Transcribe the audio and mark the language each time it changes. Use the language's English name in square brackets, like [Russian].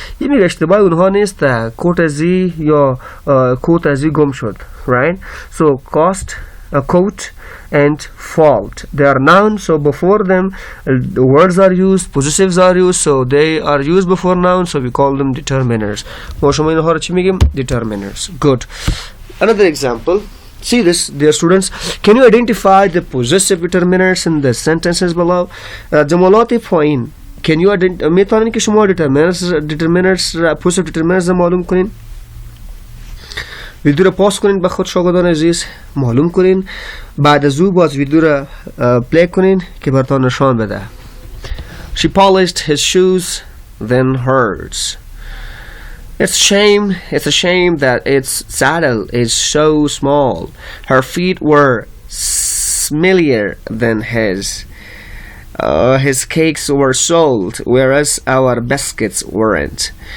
[Persian] این میگه اشتباه اونها نیست کوت ازی یا کوت ازی گم شد. [English] Right? So coat and fault they are nouns, so before them the words are used, possessives are used, so they are used before nouns, so we call them determiners. [Persian] ما شما اینها رو چی میگیم؟ determiners. [English] Good. Another example. See this, dear students. Can you identify the possessive determiners in the sentences below? [Persian] جملات پایین [English] can you identify [Persian] میتونین که شما determiners possessive determiners معلوم کنین؟ ویدیو رو پاس کنین به خود شاگردان عزیز معلوم کنین بعد از او باز ویدیو رو پلی کنین که براتون نشان بده. [English] She polished his shoes then hers. It's a shame that its saddle is so small. Her feet were smellier than his. His cakes were sold, whereas our biscuits weren't.